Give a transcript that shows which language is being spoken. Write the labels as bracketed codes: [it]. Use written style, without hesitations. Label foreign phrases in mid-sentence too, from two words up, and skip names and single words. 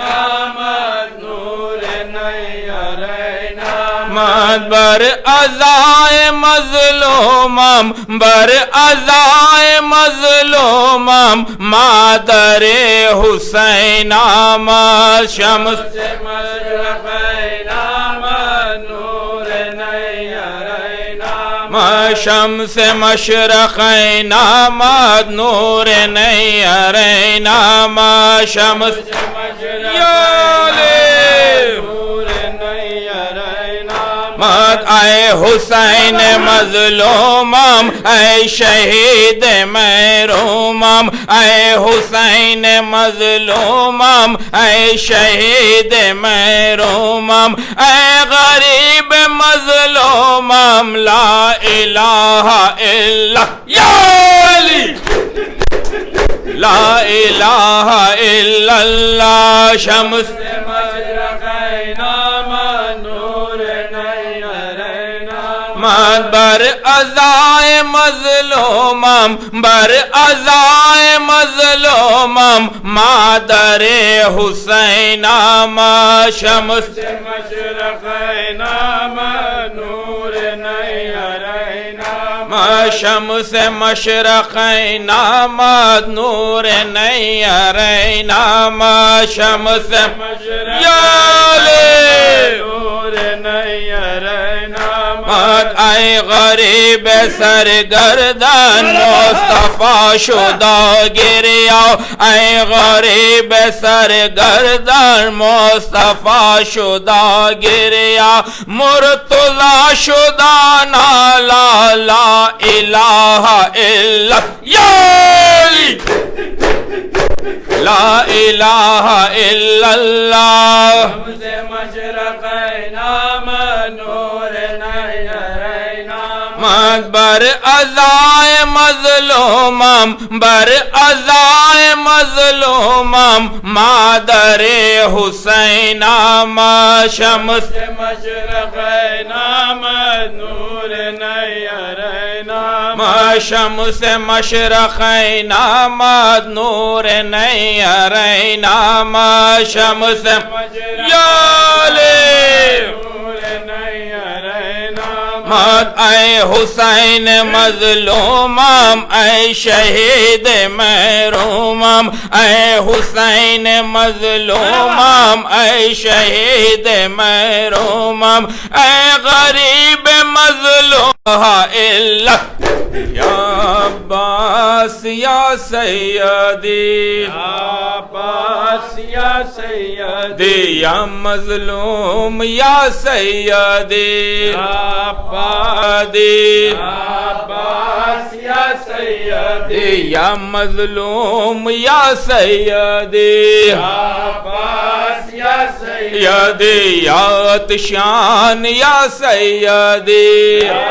[fa] آمد نور نیرین آمد بر ازائے مظلومم بر ازائے مظلومم مادر حسین آمد شمس مشرقین آمد نور نیرین آمد شمس مشرقین آمد نور نیرین آمد شمس مد اے حسین مظلومم اے شہید محرومم اے حسین مظلومم اے شہید محرومم اے غریب مظلومم [ar] لا الہ الا یا علی لا الہ الا اللہ [fa] شمس مشرقین آمد نور نیرین آمد بر ازائے مظلومم بر ازائے مظلومم مادر حسین آمد شمس مشرقین آمد نور نیرین آمد شمس مشرقین آمد نور نیرین آمد شمس یا نور نیرین آمد اے غریب سرگردن مصطفیٰ شدہ گریا اے غریب سرگردن مصطفیٰ شدہ گریا مرتضی شدہ نالا [ar] لا الہ الا یا علی لا الہ الا اللہ [fa] شمس مشرقین آمد نور نیرین آمد بر ازائے مظلومم بر ازائے مظلومم مادر حسین آمد شمس مشرقین آمد نور نیرین آمد شمس مشرقین آمد نور نیرین آمد شمس [ar] یا علی [fa] مد اے حسین مظلومم اے شہید محرومم اے حسین مظلومم اے شہید محرومم اے غریب مظلوم [ar] الا یا عباس یا سیدی یا عباس یا سیدی یا مظلوم یا سیدی یا عبادی یا عباس یا سیدی یا مظلوم یا سیدی یا عباس یا سیدی یا عطشان یا سیدی